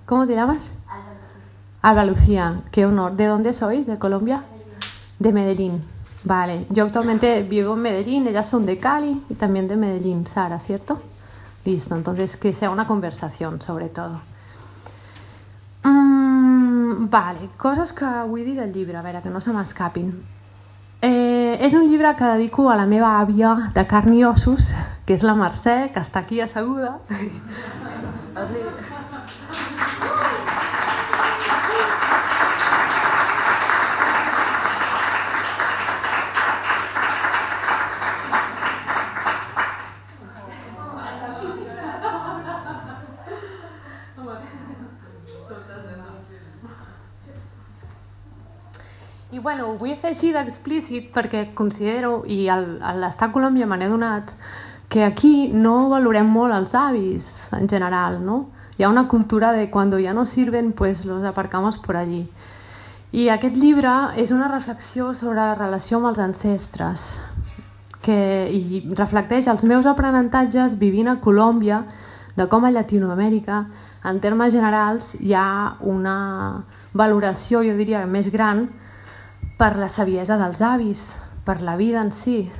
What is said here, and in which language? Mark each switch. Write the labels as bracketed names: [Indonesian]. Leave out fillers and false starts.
[Spanish] ¿Cómo te llamas? Alba Lucía, qué honor. ¿De dónde sois? ¿De Colombia? De Medellín. Vale, yo actualmente vivo en Medellín, ellas son de Cali y también de Medellín, Sara, ¿cierto? Listo, entonces que sea una conversación sobre todo. Vale, cosas que voy a decir del libro, a ver, que no se me escapin. [Catalan] És un llibre que dedico a la meva àvia de carn i ossos, que és la Mercè, que està aquí asseguda. I bueno, ho vull afegir d'explícit perquè considero, i l'estar a Colòmbia me n'he adonat, que aquí no valorem molt els avis en general, no? Hi ha una cultura de quan ja no [Spanish] sirven, pues los aparcamos por allí. [Catalan] I aquest llibre és una reflexió sobre la relació amb els ancestres que, i reflecteix els meus aprenentatges vivint a Colòmbia, de com a Llatinoamèrica, en termes generals, hi ha una valoració, jo diria, més gran per la saviesa dels avis, per la vida en si.